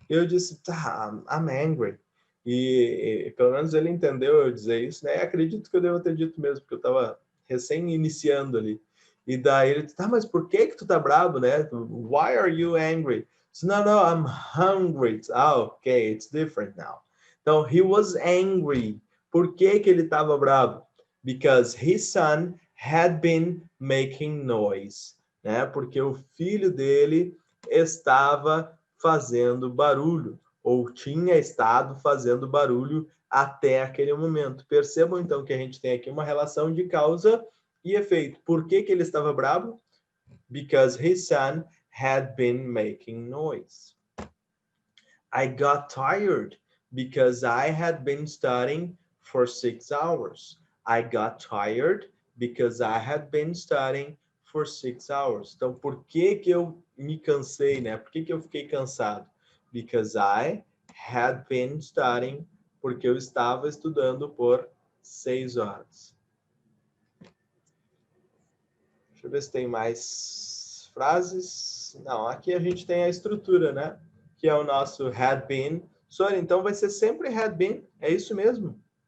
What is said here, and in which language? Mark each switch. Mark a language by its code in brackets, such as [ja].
[pt] E eu disse, [en] I'm angry. [pt] E pelo menos ele entendeu eu dizer isso, né? E acredito que eu devo ter dito mesmo, porque eu estava recém iniciando ali. E daí ele disse, mas por que tu tá bravo, né? [en] Why are you angry? [pt] Disse, [en] no, I'm hungry. Okay, it's different now. Então, he was angry. [pt] Por que ele estava bravo? [en] Because his son had been making noise, né? [pt] Porque o filho dele estava fazendo barulho, ou tinha estado fazendo barulho até aquele momento. Percebam, então, que a gente tem aqui uma relação de causa e efeito. Por que ele estava bravo? [en] Because his son had been making noise. I got tired because I had been studying for 6 hours. I got tired because I had been studying for 6 hours. [pt] Então, por que eu me cansei, né? Por que eu fiquei cansado? [en] Because I had been studying. [pt] Porque eu estava estudando por 6 horas. Deixa eu ver se tem mais frases. Não, aqui a gente tem a estrutura, né? Que é o nosso had been. Sônia, então vai ser sempre had been. É isso mesmo.